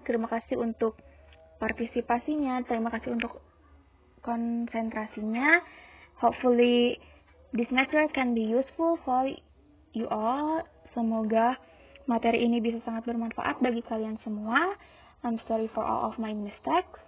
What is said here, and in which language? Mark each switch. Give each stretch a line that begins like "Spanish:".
Indonesian: Terima kasih untuk partisipasinya. Terima kasih untuk konsentrasinya.
English: Hopefully this material can be useful for you all.
Indonesian: Semoga materi ini bisa sangat bermanfaat bagi kalian semua.
English: I'm sorry for all of my mistakes.